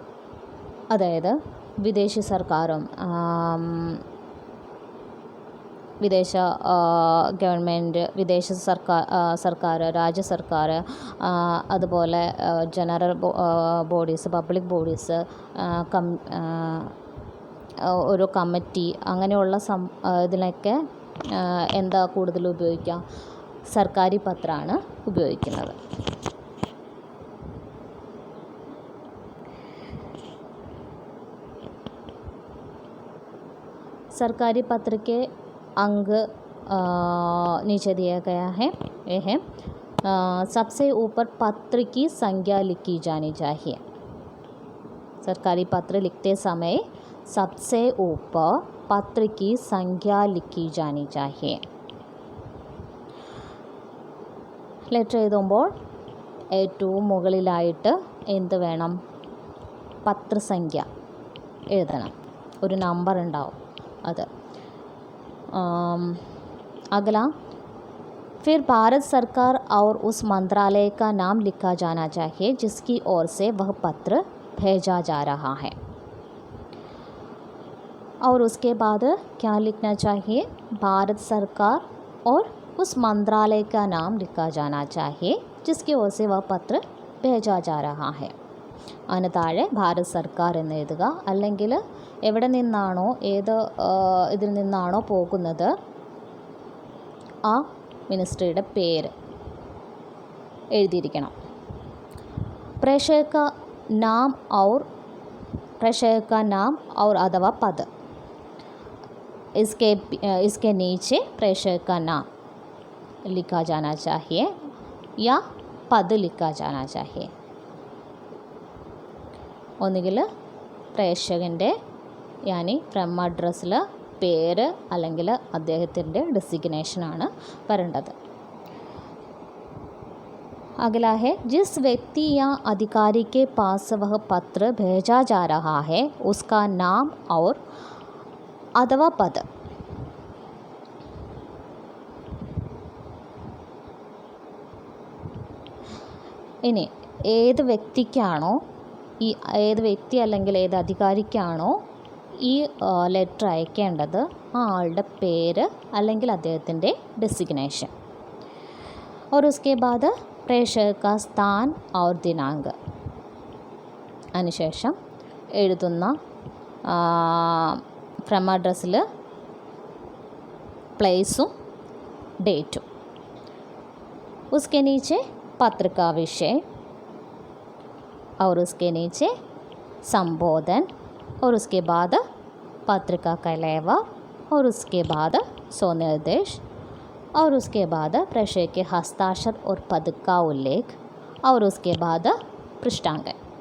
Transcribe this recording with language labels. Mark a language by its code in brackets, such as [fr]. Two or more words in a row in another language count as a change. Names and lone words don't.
[ml] അതായത് വിദേശി സർക്കാരും വിദേശ ഗവൺമെൻറ്, വിദേശ സർക്കാർ, രാജ്യ സർക്കാർ, അതുപോലെ [en] general bodies, public bodies, [ml] ഓരോ കമ്മിറ്റി, അങ്ങനെയുള്ള ഇതിനൊക്കെ എന്താ കൂടുതൽ ഉപയോഗിക്കുക? സർക്കാരി പത്രമാണ് ഉപയോഗിക്കുന്നത്. [hi] सरकारी पत्र के अंग नीचे दिया गया है। यह है सबसे ऊपर पत्र की संख्या लिखी जानी चाहिए। सरकारी पत्र लिखते समय सबसे ऊपर पत्र की संख्या लिखी जानी चाहिए. [ml] ലെറ്റർ എഴുതുമ്പോൾ ഏറ്റവും മുകളിലായിട്ട് എന്ത് വേണം? പത്രസംഖ്യ എഴുതണം. ഒരു നമ്പർ ഉണ്ടാവും അത്. [hi] अगला, फिर भारत सरकार और उस मंत्रालय का नाम लिखा जाना चाहिए जिसकी ओर से वह पत्र भेजा जा रहा है. और उसके बाद क्या लिखना चाहिए? भारत सरकार और उस मंत्रालय का नाम लिखा जाना चाहिए जिसकी ओर से वह पत्र भेजा जा रहा है. [ml] അതിന് താഴെ ഭാരത് സർക്കാർ എന്ന് എഴുതുക. അല്ലെങ്കിൽ എവിടെ നിന്നാണോ, ഏത് ഇതിൽ നിന്നാണോ പോകുന്നത് ആ മിനിസ്ട്രിയുടെ പേര് എഴുതിയിരിക്കണം. [hi] प्रेषक का नाम और अथवा पद, इसके नीचे प्रेषक का नाम लिखा जाना चाहिए या पद लिखा जाना चाहिए. [ml] ഒന്നുകിൽ പ്രേക്ഷകൻ്റെ യാനി [en] from address [ml] പേര് അല്ലെങ്കിൽ അദ്ദേഹത്തിൻ്റെ ഡെസിഗ്നേഷനാണ് വരേണ്ടത്. [hi] अगला है, जिस व्यक्ति या अधिकारी के पास वह पत्र भेजा जा रहा है उसका नाम और अथवा पद. [ml] ഇനി ഏത് വ്യക്തിക്കാണോ ഏത് വ്യക്തി അല്ലെങ്കിൽ ഏത് അധികാരിക്കാണോ ഈ ലെറ്റർ അയക്കേണ്ടത് ആ ആളുടെ പേര് അല്ലെങ്കിൽ അദ്ദേഹത്തിൻ്റെ ഡെസിഗ്നേഷൻ. [hi] और उसके बाद प्रेषक का स्थान और दिनांक. [ml] അതിനുശേഷം എഴുതുന്ന [en] from address [ml] പ്ലേസും ഡേറ്റും. [hi] उसके नीचे पत्र का विषय और उसके नीचे संबोधन और उसके बाद पत्र का कलेवा और उसके बाद स्वनिर्देश और उसके बाद प्रेषक के हस्ताक्षर और पद का उल्लेख और उसके बाद पृष्ठांकन.